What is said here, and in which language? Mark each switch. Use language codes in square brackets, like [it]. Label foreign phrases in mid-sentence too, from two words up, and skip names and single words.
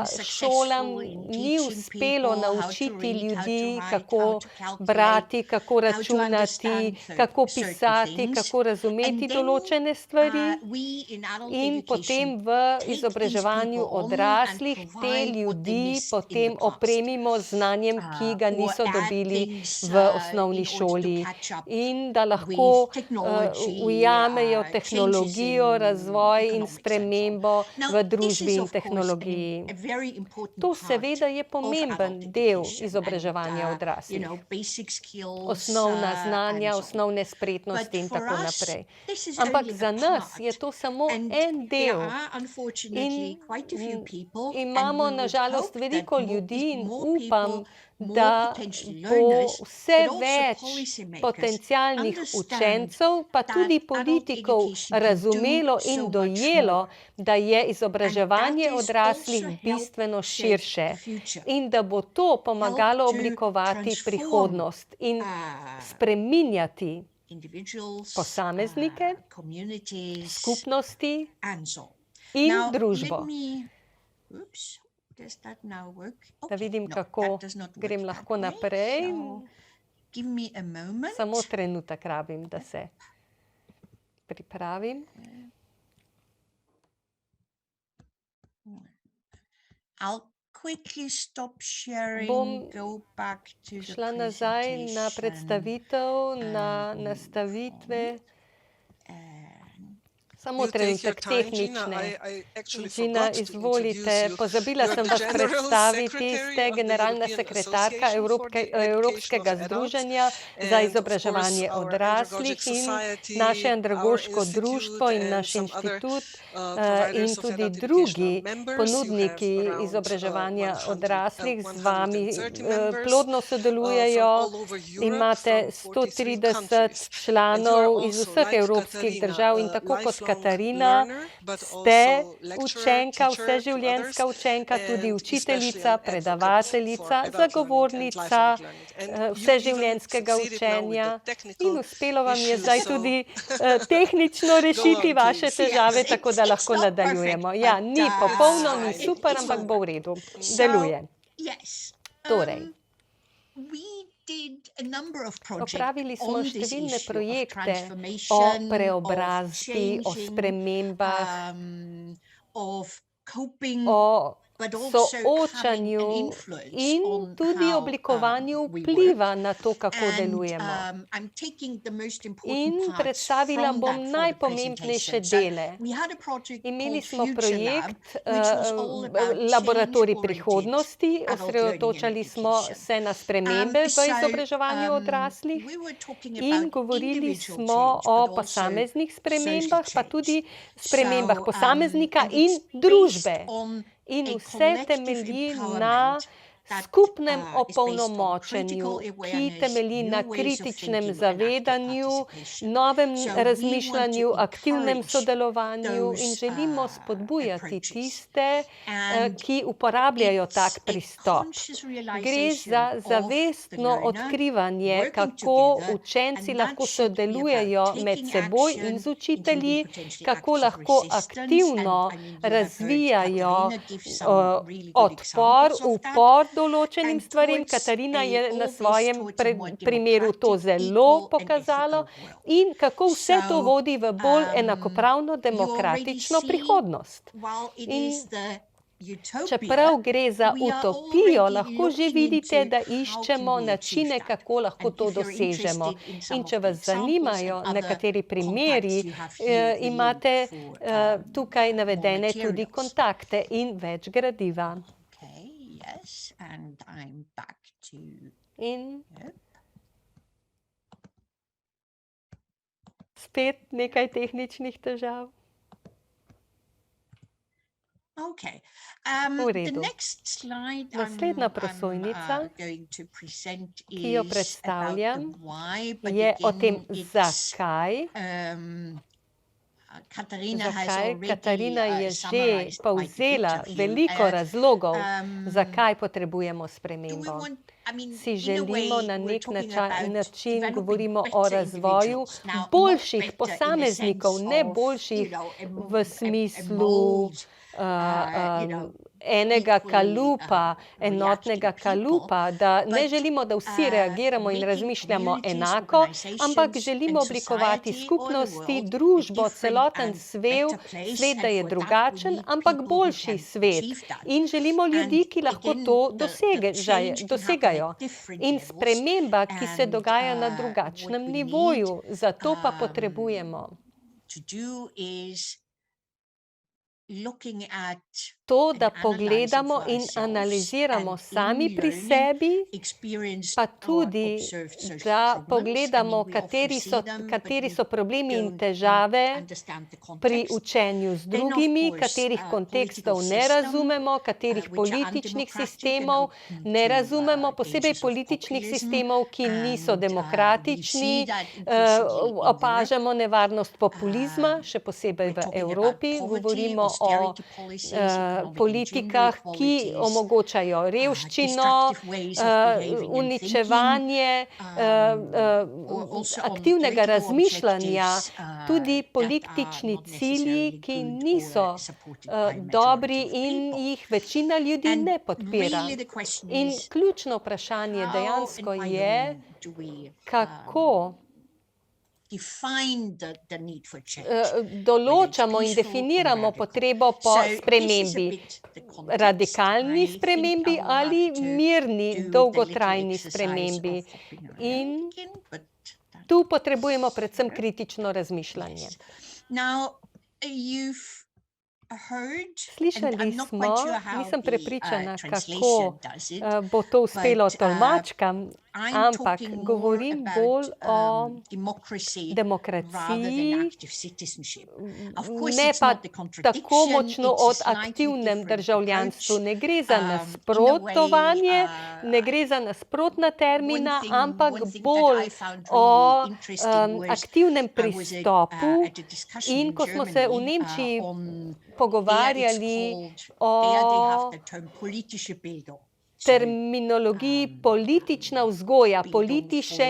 [en] been [sl] šolam [en] successful in [sl] ni [en] teaching [sl] uspelo [en] people how to [sl] naučiti [en] read, how to [sl] ljudi, [en] write, how [sl] kako [en] to calculate, [sl] brati, kako [en] how to [sl] računati, [en] understand [sl] kako [en] certain [sl] pisati, [en] things. [sl] kako razumeti [en] And then [sl] določene stvari. [en] we in adult [sl] In potem [en] education [sl] v [en] take these [sl] izobraževanju [en] people on and [sl] odraslih te [en] provide what they [sl] ljudi [en] missed in [sl] potem [en] the past. [sl] opremimo z znanjem, ki ga [en] Or [sl] niso [en] add [sl] dobili [en] things [sl] v osnovni [en] in order to [sl] šoli. [en] catch up [sl] In da lahko [en] with technology, [sl] ujamejo [en] changes [sl] tehnologijo, [en] in [sl] razvoj in [en] economics and so on. [sl] spremembo [en] Now, [sl] v [en] this [sl] družbi [en] is [sl] in [en] of course [sl] tehnologiji. [en] a very important [sl] To [en] part [sl] seveda je [en] of [sl] pomemben [en] adult [sl] del [en] education [sl] izobraževanja [en] and, [sl] odraslih. [en] basic skills, [sl] Osnovna znanja, [en] and so on. [sl] osnovne spretnosti [en] But [sl] in [en] for [sl] tako [en] us, [sl] naprej. [en] this is [sl] Ampak [en] only a [sl] za nas je [en] part. [sl] to samo [en] And [sl] en [en] there [sl] del. [en] are unfortunately [sl] In [en] quite a few people, and [sl] imamo [en] we [sl] na [en] would [sl] žalost [en] hope that [sl] veliko ljudi in [en] more [sl] upam, [en] people, more [sl] da [en] potential [sl] bo [en] learners, [sl] vse [en] but also [sl] več [en] policymakers [sl] potencialnih [en] understand [sl] učencev, pa [en] that [sl] tudi [en] adult [sl] politikov [en] education can do [sl] razumelo [en] so [sl] in [en] much [sl] dojelo, [en] more. [sl] da je [en] And [sl] izobraževanje [en] that is [sl] odraslih [en] also help [sl] bistveno [en] shape [sl] širše [en] the future. [sl] in da bo to pomagalo [en] Help to [sl] oblikovati [en] transform, [sl] prihodnost in spreminjati [en] individuals, [sl] posameznike, [en] communities, [sl] skupnosti [en] and so on. [sl] in [en] Now, [sl] družbo. [en] let me, oops, does that now work? [sl] Da [en] Okay, [sl] vidim, [en] no, [sl] kako [en] that does not work [sl] grem [en] that [sl] lahko [en] way, [sl] naprej. [en] so give me a moment. [sl] Samo trenutek rabim, da se pripravim. [en] I'll quickly stop sharing, [sl] Bom [en] go back to the [sl] šla nazaj na [en] presentation, [sl] predstavitev, na nastavitve. Samo [en] You take your [sl] trenutek [en] time, Gina. [sl] tehnične. [en] I actually [sl] Gina, [en] forgot to [sl] izvolite. [en] introduce you. [sl] Pozabila [en] You're [sl] sem [en] the [sl] vas [en] General [sl] predstaviti. [en] Secretary [sl] Ste [en] of the [sl] generalna [en] European [sl] sekretarka [en] Association for the Education [sl] Evropskega [en] of Adults. [sl] združenja za [en] And of [sl] izobraževanje [en] course, our [sl] odraslih [en] Andragogic [sl] in [en] Society, [sl] naše [en] our [sl] andragoško [en] institute, [sl] društvo in [en] and [sl] naš [en] some other [sl] inštitut [en] providers [sl] in [en] of [sl] tudi [en] adult education [sl] drugi [en] are members. You [sl] ponudniki [en] have around [sl] izobraževanja odraslih z [en] 130 [sl] vami [en] members [sl] plodno sodelujejo. [en] from all over Europe, [sl] Imate [en] from 43 [sl] 130 [en] countries. And you are [sl] članov iz [en] also, [sl] vseh [en] like [sl] evropskih [en] Katarina, [sl] držav in [en] a [sl] tako kot [en] lifelong [sl] Katarina, [en] learner, but [sl] ste [en] also lecturer, [sl] učenka, [en] teacher to [sl] vseživljenjska [en] others, [sl] učenka, tudi [en] and [sl] učiteljica, [en] especially an advocate for [sl] predavateljica, [en] adult learning and [sl] zagovornica [en] lifelong learning. And you even [sl] vseživljenjskega [en] succeeded now with the [sl] učenja [en] technical [sl] in uspelo vam je [en] issues, [sl] zdaj [en] so [sl] tudi tehnično rešiti [en] on, [sl] vaše [en] please. [sl] težave, [en] Yes, [sl] tako da [en] it's [sl] lahko [en] not [sl] nadaljujemo. [en] perfect, [sl] Ja, [en] but, [sl] ni popolno, ni [en] fine. [sl] super, [en] it [sl] ampak [en] will [sl] bo v [en] work. [sl] redu. [en] So, [sl] Deluje. [en] yes. [sl] Torej. [en] We did a number of projects [sl] Opravili smo [en] on this [sl] številne [en] issue of [sl] projekte o [en] transformation, [sl] preobrazbi, o [en] of changing, [sl] spremembah, [en] of coping, [sl] o [en] but also having an [sl] soočanju [en] influence [sl] in [en] on [sl] tudi [en] how [sl] oblikovanju [en] we [sl] vpliva [en] work. [sl] na to, kako [en] And [sl] delujemo. [en] I'm taking the most important [sl] In [en] parts [sl] predstavila [en] from [sl] bom [en] that for the [sl] najpomembnejše [en] presentation. [sl] dele. [en] So we had a project [sl] Imeli [en] called [sl] smo [en] Future Lab, [sl] projekt [en] which was all about [sl] Laboratorij [en] change-oriented [sl] prihodnosti, [en] adult [sl] osredotočali [en] learning and [sl] smo [en] education. [sl] se na spremembe v [en] So, [sl] izobraževanju odraslih [en] we were talking [sl] in [en] about [sl] govorili [en] individual [sl] smo [en] change, [sl] o [en] but also [sl] posameznih [en] social [sl] spremembah, pa [en] change. [sl] tudi spremembah [en] So, [sl] posameznika [en] and [sl] in [en] it's [sl] družbe. [en] based on [sl] In [en] a [sl] vse [en] collective [sl] temelji na [en] empowerment that [sl] skupnem [en] is based on [sl] opolnomočenju, [en] critical [sl] ki [en] awareness, [sl] temelji na [en] new ways of [sl] kritičnem [en] thinking and active [sl] zavedanju, [en] participation. [sl] novem [en] So we want [sl] razmišljanju, [en] to [sl] aktivnem [en] encourage [sl] sodelovanju in [en] those, [sl] želimo spodbujati [en] approaches. [sl] tiste, [en] And [sl] ki uporabljajo [en] it's [sl] tak [en] a [sl] pristop. [en] conscious [sl] Gre [en] realization [sl] za [en] of the [sl] zavestno [en] learner [sl] odkrivanje, [en] working [sl] kako [en] together, [sl] učenci [en] and [sl] lahko [en] that should be about [sl] sodelujejo med [en] taking [sl] seboj in [en] action, [sl] z učitelji, [en] including potentially [sl] kako [en] acts of [sl] lahko [en] resistance. [sl] aktivno [en] And I mean, you have heard [sl] razvijajo [en] Katarina give some really good [sl] odpor, [en] examples of that. [sl] upor določenim [en] And [sl] stvarem. [en] towards [sl] Katarina [en] a [sl] je na [en] all this [sl] svojem [en] towards a more [sl] primeru to [en] democratic, [sl] zelo [en] equal and [sl] pokazala [en] ethical world. [sl] in kako vse to [en] So, [sl] vodi v bolj [en] you [sl] enakopravno [en] already [sl] demokratično [en] see, [sl] prihodnost. [en] while it [sl] In [en] is the utopia, [sl] čeprav gre za [en] we are [sl] utopijo, [en] already [sl] lahko že [en] looking [sl] vidite, [en] into [sl] da [en] how can [sl] iščemo [en] we achieve [sl] načine, [en] that. [sl] kako lahko [en] And [sl] to [en] if you're [sl] dosežemo. [en] interested in some [sl] In [en] of [sl] če [en] the [sl] vas [en] examples [sl] zanimajo [en] and other [sl] nekateri primeri, [en] contacts, you have here the [sl] imate [en] link for, [sl] tukaj [en] more [sl] navedene tudi [en] materials. [sl] kontakte in več gradiva. [en] Okay, yes, and I'm back to, [sl] In [en] yep. [sl] spet nekaj tehničnih težav. [en] Okay. [sl] V [en] The [sl] redu. [en] next slide [sl] Naslednja prosojnica, [en] going to present [sl] ki jo [en] is [sl] predstavljam, [en] about the why, but [sl] je o tem, [en] again, it's, [sl] zakaj. [en] Katarina has [sl] Zakaj? [en] already [sl] Katarina je že [en] summarized quite a bit [sl] povzela [en] of you. [sl] veliko razlogov, um, zakaj potrebujemo [en] Do we [sl] spremembo. [en] want, I mean, [sl] Si [en] in a [sl] želimo [en] way, [sl] na [en] we're [sl] nek [en] talking about [sl] način, [en] developing [sl] govorimo o [en] better [sl] razvoju [en] individuals. Now, not [sl] boljših [en] better in the [sl] posameznikov, [en] sense [sl] ne [en] of, [sl] boljših v [en] a [sl] smislu [en] mold, [sl] enega [en] equally, [sl] kalupa, enotnega [en] reacting people, [sl] kalupa, da ne [en] but, [sl] želimo, da vsi reagiramo in [en] making [sl] razmišljamo [en] communities, [sl] enako, ampak [en] organizations [sl] želimo [en] and [sl] oblikovati [en] society, [sl] skupnosti, [en] all the world, [sl] družbo, [en] a different [sl] celoten [en] and [sl] svet, [en] better place, [sl] svet, da [en] and [sl] je [en] for that we [sl] drugačen, [en] need [sl] ampak [en] people who [sl] boljši [en] can [sl] svet. [en] achieve that. [sl] In želimo ljudi, [en] And [sl] ki lahko [en] again, [sl] to [en] the change can [sl] dosegajo. [en] happen at different [sl] In [en] levels, [sl] sprememba, ki se [en] and, [sl] dogaja na [en] what [sl] drugačnem [en] we [sl] nivoju, zato pa [en] need, [sl] potrebujemo [en] to do is looking at [sl] to, [en] and [sl] da [en] analyzing [sl] pogledamo [en] for [sl] in [en] ourselves [sl] analiziramo [en] and [sl] sami [en] in [sl] pri [en] learning [sl] sebi, [en] experienced [sl] pa [en] or [sl] tudi, [en] observed social [sl] da [en] problems. [sl] pogledamo, [en] I mean, we often see them, but [sl] kateri [en] we [sl] so problemi in [en] don't [sl] težave [en] understand the [sl] pri [en] context. [sl] učenju z [en] Then, of [sl] drugimi, [en] course, [sl] katerih kontekstov [en] political [sl] ne [en] system, [sl] razumemo, katerih [en] which are [sl] političnih [en] undemocratic and [sl] sistemov [en] open [sl] ne [en] to, [sl] razumemo, posebej [en] dangers of [sl] političnih [en] populism. [sl] sistemov, ki niso [en] And, we [sl] demokratični. [en] see that increasingly in Europe. [sl] Opažamo nevarnost populizma, še posebej [en] We're [sl] v [en] talking about [sl] Evropi. [en] poverty, [sl] Govorimo o [en] austerity policies, economic and [sl] politikah, [en] gender [sl] ki [en] inequalities, [sl] omogočajo revščino, [en] destructive ways of behaving and [sl] uničevanje [en] or also on [sl] aktivnega [en] political [sl] razmišljanja, [en] objectives, [sl] tudi [en] that are [sl] politični [en] not [sl] cilji, [en] necessarily [sl] ki [en] good [sl] niso [en] or supported by [sl] dobri [en] majority of [sl] in [en] people. [sl] jih večina ljudi [en] And [sl] ne podpira. [en] really the question [sl] In [en] is, [sl] ključno vprašanje [en] how [sl] dejansko [en] and by [sl] je, [en] whom do we, [sl] kako [en] define the need for change? [sl] določamo in [en] peaceful or [sl] definiramo [en] radical. [sl] potrebo po [en] So this is a [sl] spremembi. [en] bit the context. [sl] Radikalni [en] I think [sl] spremembi [en] I will [sl] ali [en] have to [sl] mirni, [en] do the [sl] dolgotrajni [en] little exercise [sl] spremembi. [en] of hopping around [sl] In [en] again, but that- [sl] tu potrebujemo predvsem kritično razmišljanje. [en] Yes. Now, you've heard, and [sl] Slišali [en] I'm not [sl] smo, [en] quite sure how [sl] nisem [en] the [sl] prepričana, [en] translation [sl] kako [en] does it, [sl] bo to uspelo [en] but [sl] tolmačkam, [en] I'm [sl] ampak [en] talking more [sl] govorim bolj [en] about [sl] o [en] democracy rather than [sl] demokraciji, [en] active citizenship. Of course, [sl] ne [en] it's [sl] pa [en] not the [sl] tako [en] contradiction, [sl] močno [en] it's a [sl] od [en] slightly [sl] aktivnem [en] different [sl] državljanstvu. [en] approach. [sl] Ne gre za [en] In a way, [sl] nasprotovanje, ne gre za nasprotna termina, ampak [en] one thing that [sl] bolj [en] I found [sl] o [en] really interesting was [sl] aktivnem [en] I was [sl] pristopu. [en] at a discussion [sl] In [en] in [sl] ko smo se v [en] Germany [sl] Nemčiji [en] on there it's [sl] pogovarjali [en] called, there they have [sl] o [en] the term [de] politische Bildung. [en] So, [sl] terminologiji politična vzgoja, [en] Bildung politische